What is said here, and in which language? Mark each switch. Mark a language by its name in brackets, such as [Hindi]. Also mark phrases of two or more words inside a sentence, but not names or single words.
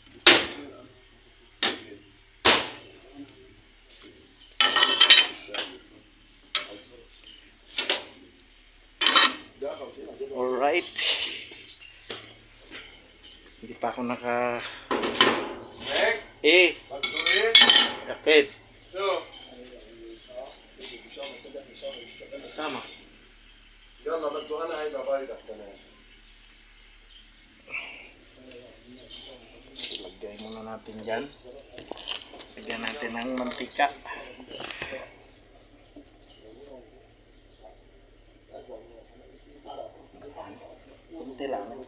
[Filipino] Alright. Hindi pa ako naka... Bakit? Sama. [Arabic] يلا بدو انا هيدا بايدك كمان. [Filipino] Lagay muna natin dyan. Lagyan natin ng mantika. Kunti lang.